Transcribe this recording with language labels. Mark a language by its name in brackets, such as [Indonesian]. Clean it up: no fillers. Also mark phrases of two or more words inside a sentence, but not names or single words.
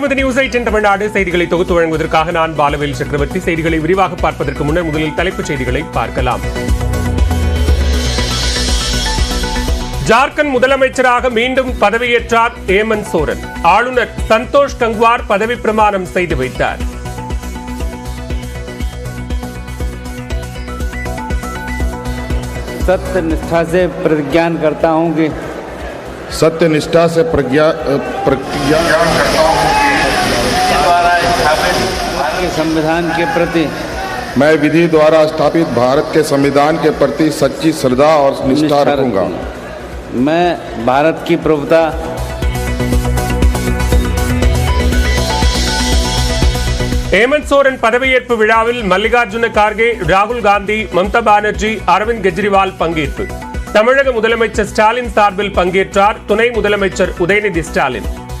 [Tamil] இது நியூஸ் 8 தமிழ்நாடு செய்திகளை தொகுத்து வழங்குவதற்காக நான் பாலவேல் சக்கரவர்த்தி. செய்திகளை விரிவாக பார்ப்பதற்கு முன்னர் முதலில் தலைப்புச் செய்திகளை பார்க்கலாம். ஜார்க்கண்ட் முதலமைச்சராக மீண்டும் பதவியேற்றார் ஹேமந்த் சோரன். ஆளுநர் சந்தோஷ் கங்குவார் பதவி பிரமாணம் செய்து வைத்தார். [Hindi] सत्यनिष्ठा से प्रतिज्ञान करता हूं कि सत्यनिष्ठा से प्रतिज्ञा करता हूं द्वारा स्थापित भारत के संविधान के प्रति मैं विधि द्वारा स्थापित भारत के संविधान के प्रति सच्ची श्रद्धा और निष्ठा रखूंगा। मैं भारत की प्रभुता [Tamil] ஹேமந்த் சோரன் பதவியேற்பு விழாவில் மல்லிகார்ஜுன கார்கே, ராகுல் காந்தி, மம்தா பானர்ஜி, அரவிந்த் கெஜ்ரிவால் பங்கேற்பு. தமிழக முதலமைச்சர் ஸ்டாலின் சார்பில் பங்கேற்றார் துணை முதலமைச்சர் உதயநிதி ஸ்டாலின்.